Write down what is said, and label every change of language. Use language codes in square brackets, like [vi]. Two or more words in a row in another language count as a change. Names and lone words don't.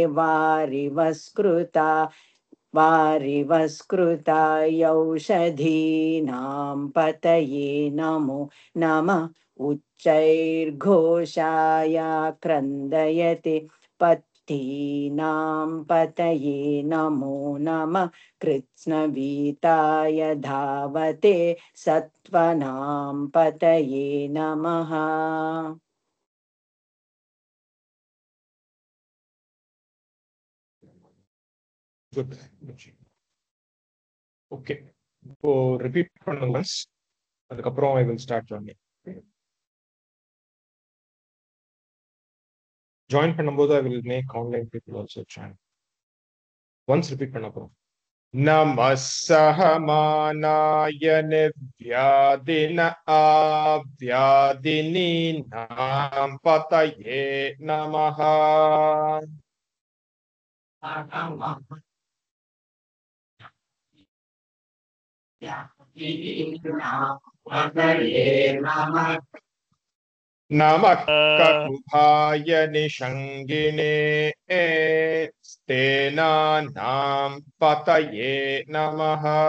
[sa] वारिवस्कृतायौषधीनां पतये नमो नमः उच्चैर्घोषाय क्रन्दयते पत्तीनां पतये नमो नमः कृत्स्नवीताय धावते सत्त्वनां पतये नमः। [en] Good. Okay. So repeat once. அதுக்கப்புறம் I will start joining. Join பண்ணும்போது I will make online people also join. Once repeat [ta] பண்ண போறோம். [sa] नमः सहमानाय निर्व्याधिन आव्याधिनीनां पतये नमः। नमः ककुभाय निषङ्गिने स्तेनानां पतये नमः।